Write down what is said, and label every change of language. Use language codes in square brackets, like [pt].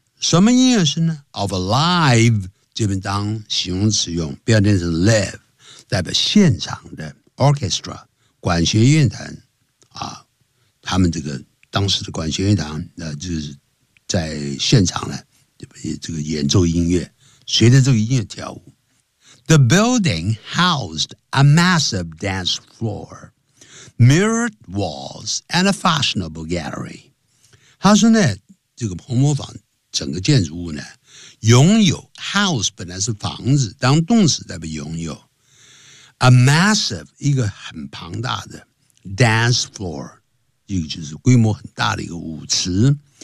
[zh] 什么音乐声呢 ？ [en] Of a live [zh] 这边当形容词用，不要念成 live， 代表现场的。 Orchestra 管弦乐团啊，他们这个当时的管弦乐团，那就是在现场呢，这个演奏音乐，随着这个音乐跳舞。 [en] The building housed a massive dance floor, mirrored walls, and a fashionable gallery. [zh] 他说呢，这个红磨坊整个建筑物呢，拥有 house 本来是房子，当动词代表拥有。 [en] A massive [zh] 一个很庞大的 dance floor， 一个就是规模很大的一个舞池。